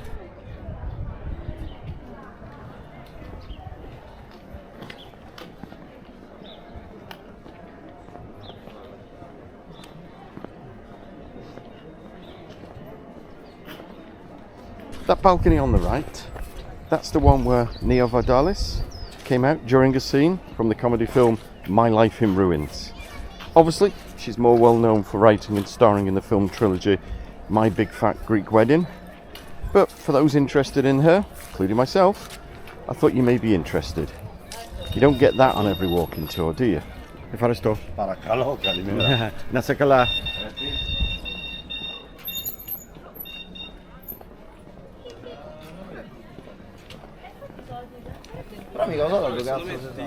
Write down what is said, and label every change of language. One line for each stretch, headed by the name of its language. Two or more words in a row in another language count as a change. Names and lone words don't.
English: That balcony on the right, that's the one where Nia Vardalos came out during a scene from the comedy film My Life in Ruins. Obviously, she's more well known for writing and starring in the film trilogy My Big Fat Greek Wedding. But for those interested in her, including myself, I thought you may be interested. You don't get that on every walking tour, do you?
Greek: Ευχαριστώ. Παρακαλώ, καλημέρα. Να σε καλά.
Italian: Però mica lo so che cazzo si